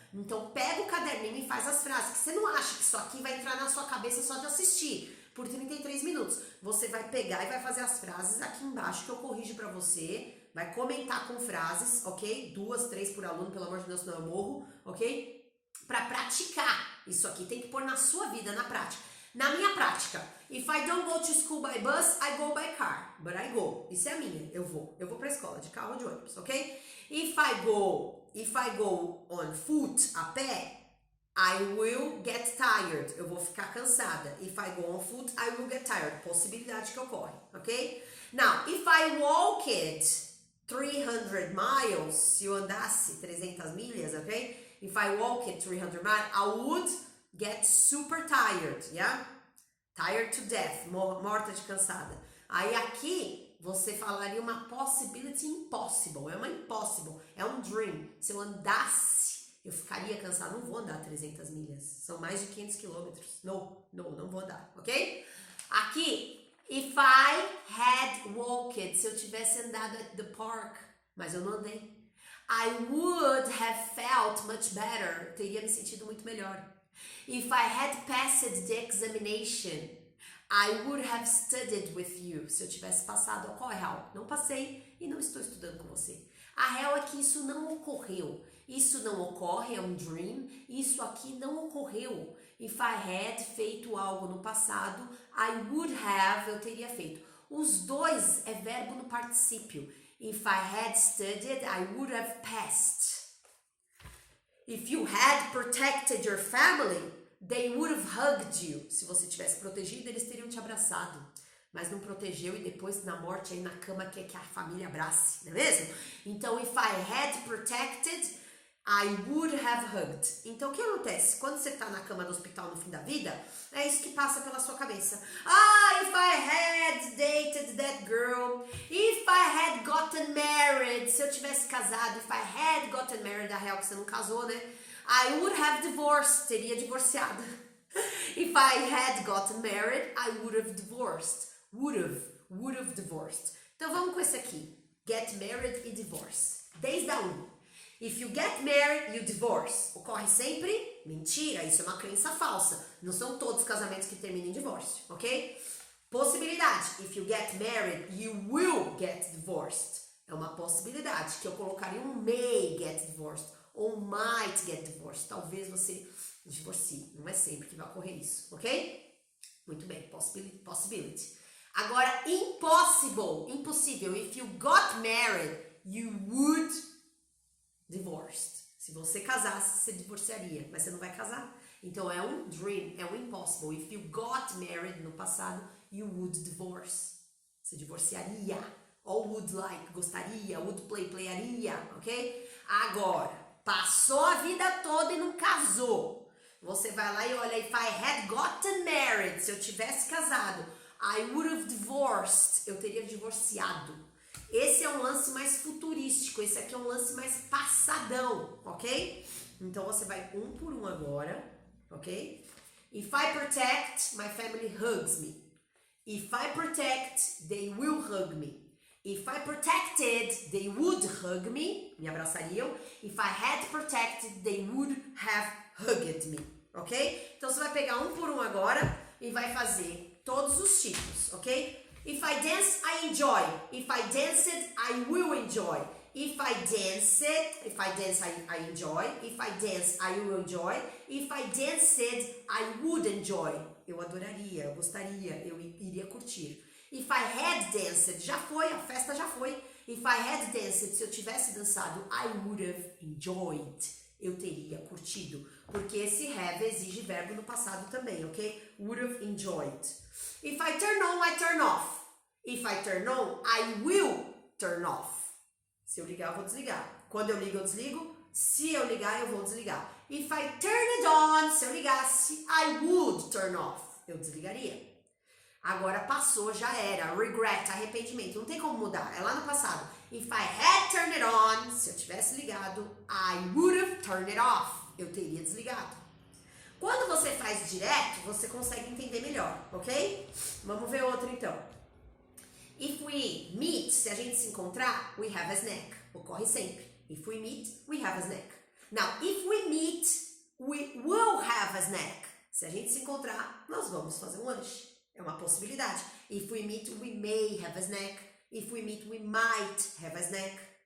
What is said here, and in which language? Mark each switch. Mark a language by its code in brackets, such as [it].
[pt] Então pega o caderninho e faz as frases, que você não acha que isso aqui vai entrar na sua cabeça só de assistir. Por 33 minutos. Você vai pegar e vai fazer as frases aqui embaixo que eu corrijo pra você. Vai comentar com frases, ok? 2, 3 por aluno, pelo amor de Deus, senão eu morro, ok? Pra praticar. Isso aqui tem que pôr na sua vida, na prática. Na minha prática, [en] if I don't go to school by bus, I go by car. But I go. [pt] Isso é a minha. Eu vou pra escola de carro ou de ônibus, ok? [en] If I go on foot, [pt] a pé, [en] I will get tired. [pt] Eu vou ficar cansada. [en] If I go on foot, I will get tired. [pt] Possibilidade que ocorre, ok? [en] Now, if I walked 300 miles, [pt] se eu andasse 300 milhas, [en] ok? If I walked 300 miles, I would get super tired, yeah? Tired to death, [pt] morta de cansada. Aí aqui, você falaria uma possibility impossible. É uma impossible, é um dream. Se eu andasse, eu ficaria cansada, não vou andar 300 milhas, são mais de 500 quilômetros, não vou andar, ok? Aqui, [en] if I had walked, [pt] se eu tivesse andado [en] at the park, [pt] mas eu não andei, [en] I would have felt much better, [pt] teria me sentido muito melhor. [en] If I had passed the examination, I would have studied with you, [pt] se eu tivesse passado, qual é a real? Não passei e não estou estudando com você. A real é que isso não ocorreu. Isso não ocorre, é um dream. Isso aqui não ocorreu. [en] If I had [pt] feito algo no passado, [en] I would have, [pt] eu teria feito. Os dois é verbo no particípio. [en] If I had studied, I would have passed. If you had protected your family, they would have hugged you. [pt] Se você tivesse protegido, eles teriam te abraçado. Mas não protegeu e depois na morte aí na cama quer que a família abrace, não é mesmo? [en] Então, if I had protected, I would have hugged. [pt] Então, o que acontece? Quando você está na cama do hospital no fim da vida, é isso que passa pela sua cabeça. [en] Ah, if I had dated that girl, if I had gotten married, [pt] se eu tivesse casado, [en] if I had gotten married, [pt] a real que você não casou, né? [en] I would have divorced, [pt] teria divorciado. [en] If I had gotten married, I would have divorced. Would have divorced. [pt] Então vamos com esse aqui. [en] Get married e divorce. [pt] Desde a 1. [en] If you get married, you divorce. [pt] Ocorre sempre? Mentira, isso é uma crença falsa. Não são todos os casamentos que terminam em divórcio, ok? Possibilidade. [en] If you get married, you will get divorced. [pt] É uma possibilidade que eu colocaria um [en] may get divorced [pt] ou [en] might get divorced. [pt] Talvez você divorcie. Não é sempre que vai ocorrer isso, ok? Muito bem, possibility. Agora, impossible, impossível. [en] If you got married, you would divorce. [pt] Se você casasse, você divorciaria, mas você não vai casar. Então é um dream, é um impossible. [en] If you got married [pt] no passado, [en] you would divorce. [pt] Você divorciaria. Ou [en] would like, [pt] gostaria, [en] would play, [pt] playaria, ok? Agora, passou a vida toda e não casou. Você vai lá e olha, [en] if I had gotten married, [pt] se eu tivesse casado, [en] I would have divorced, [pt] eu teria divorciado. Esse é um lance mais futurístico, esse aqui é um lance mais passadão, ok? Então você vai um por um agora, ok? [en] If I protect, my family hugs me. If I protect, they will hug me. If I protected, they would hug me, [pt] me abraçariam. [en] If I had protected, they would have hugged me, ok? [pt] Então você vai pegar um por um agora e vai fazer todos os tipos, ok? [en] If I dance, I enjoy. If I danced, I will enjoy. If I dance, I enjoy. If I dance, I will enjoy. If I danced, I would enjoy. [pt] Eu adoraria, eu gostaria, eu iria curtir. [en] If I had danced, [pt] já foi, a festa já foi. [en] If I had danced, [pt] se eu tivesse dançado, [en] I would have enjoyed. [pt] Eu teria curtido. Porque esse have exige verbo no passado também, ok? [en] Would have enjoyed. If I turn on, I turn off. If I turn on, I will turn off. [pt] Se eu ligar, eu vou desligar. Quando eu ligo, eu desligo. Se eu ligar, eu vou desligar. [en] If I turn it on, [pt] se eu ligasse, [en] I would turn off. [pt] Eu desligaria. Agora passou, já era. Regret, arrependimento. Não tem como mudar. É lá no passado. [en] If I had turned it on, [pt] se eu tivesse ligado, [en] I would have turned it off. [pt] Eu teria desligado. Quando você faz direto, você consegue entender melhor, ok? Vamos ver outro então. [en] If we meet, [pt] se a gente se encontrar, [en] we have a snack. [pt] Ocorre sempre. [en] If we meet, we have a snack. Now, if we meet, we will have a snack. [pt] Se a gente se encontrar, nós vamos fazer um lanche. É uma possibilidade. [en] If we meet, we may have a snack. If we meet, we might have a snack.